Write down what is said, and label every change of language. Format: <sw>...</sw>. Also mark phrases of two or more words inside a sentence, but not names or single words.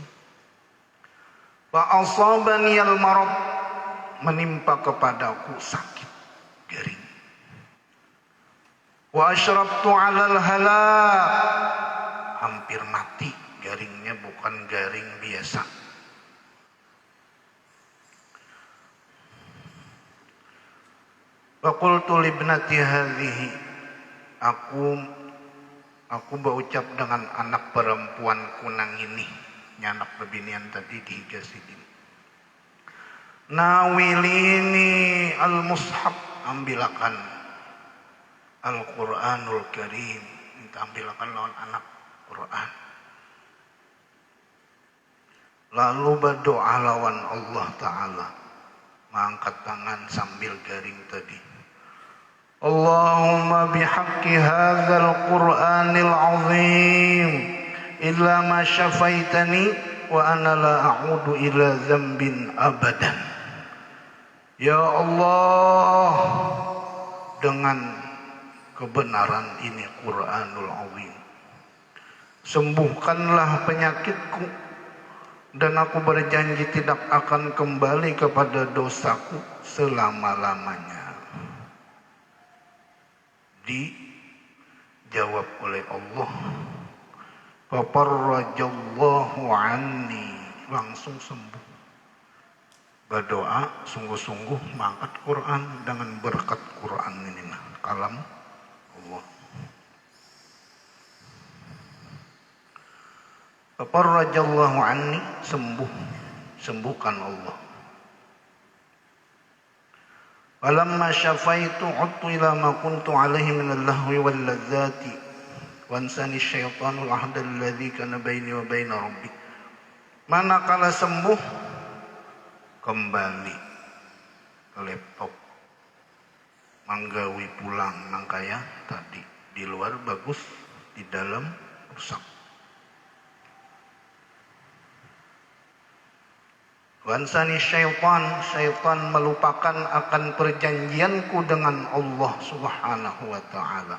<ar>فأصابني المرض,</ar> <bjn>menimpa kepadaku sakit garing.</bjn> <ar>وأشرفت على الهلاك,</ar> <bjn>hampir mati, garingnya bukan garing biasa.</bjn> <ar>وقلت لابنتي هذه,</ar> <bjn>aku berucap dengan anak perempuanku nang ini, anak bebinian tadi dihigasidin.</bjn> <ar>ناوليني المصحف,</ar> <bjn>ambilakan Al-Quranul Karim, minta ambilkan lawan anak Quran. Lalu berdoa lawan Allah Ta'ala, mengangkat tangan sambil garing tadi.</bjn> <ar>اللهم بحق هذا القرآن العظيم إلا ما شفيتني وأنا لا أعود إلى ذنب أبدا.</ar> <bjn>Ya Allah, dengan kebenaran ini Quranul Azim, sembuhkanlah penyakitku dan aku berjanji tidak akan kembali kepada dosaku selama-lamanya. Dijawab oleh Allah,</bjn> <ar>ففرج الله عني,</ar> <bjn>langsung sembuh. Berdoa sungguh-sungguh mengangkat Quran dengan berkat Quran ini, kalam Allah.</bjn> <ar>ففرج الله عني,</ar> <bjn>sembuhkan Allah.</bjn> <ar>فلما شفيت عدت إلى ما كنت عليه من اللهو واللذات وأنساني الشيطان العهد الذي كان بيني وبين ربي.</ar> <bjn>Manakala sembuh, kembali ke laptop, manggawi pulang nang kaya tadi, di luar bagus, di dalam rusak.</bjn> <ar>وأنساني الشيطان</ar> <bjn>melupakan akan perjanjianku dengan Allah</bjn> <ar>سبحانه وتعالى.</ar>